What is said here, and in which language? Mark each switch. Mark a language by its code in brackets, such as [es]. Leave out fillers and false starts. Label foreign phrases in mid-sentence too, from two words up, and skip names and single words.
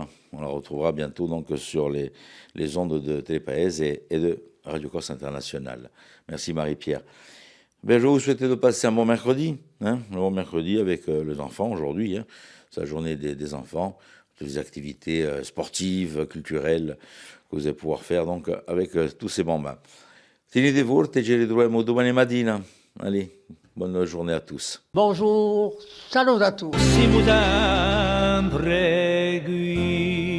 [fr] On la retrouvera bientôt donc sur les ondes de Télépaèse et de Radio Corse International. Merci Marie-Pierre. Ben, je vais vous souhaiter de passer un bon mercredi. Un bon mercredi avec les enfants aujourd'hui. C'est la journée des enfants. Toutes les activités sportives, culturelles que vous allez pouvoir faire donc avec tous ces bambins. [it] Tenete forte e ci ritroviamo domani mattina. [fr] Allez, bonne journée à tous. Bonjour, salut à tous. [it] Siamo sempre qui.